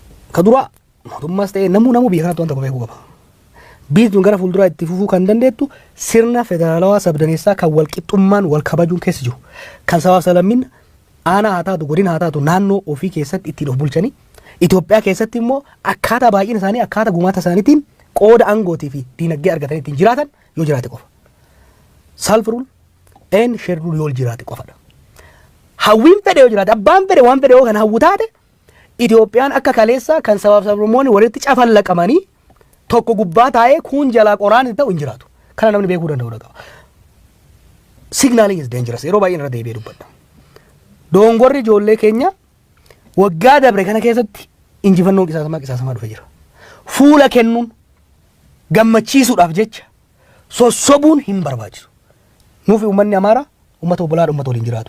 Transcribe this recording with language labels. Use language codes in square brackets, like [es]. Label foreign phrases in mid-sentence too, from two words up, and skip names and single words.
[om] Kadura mootummaas ta'ee namu biyya kanatti wanta beekuu qaba. Biyyi gara fuulduraa itti fufuu kan dandeettu sirna federaalawaa sabdaneessaa kan wal qixxummaan wal kabajuun keessa jiru. Kan sabaaf sablammiin aanaa haa taatu godina haa taatu naannoo ofii keessatti ittiin of bulchanii Itoophiyaa keessatti immoo akkaataa baay'ina isaanii akkaataa gumaata isaaniitiin qooda aangootii fi diinagdee argatanii ittiin jiraatan yoo jiraate qofa. [en] Self rule and shared rule [om] yoo jiraate qofadha. Hawwiin fedhe yoo jiraate abbaan fedhe waan fedhe yoo kan hawwu taate Itoophiyaan akka kaleessa kan sabaaf sablammoonni walitti cafallaqamanii tokko gubbaa taa'ee kun jalaa qoraan ta'u hin jiraatu. Kana namni beekuu danda'u qaba. [en] Signaling is dangerous. [om] Yeroo baay'ee irra deebi'ee dubbadha. Dongorri ijoollee keenya waggaa dabre kana keessatti injifannoon qisaasamaa dhufee jira. Fuula kennuun gammachiisuudhaaf jecha sossobuun hin barbaachisu. Nuufi uummanni Amaaraa uummata obbolaadha uummata waliin jiraatudha.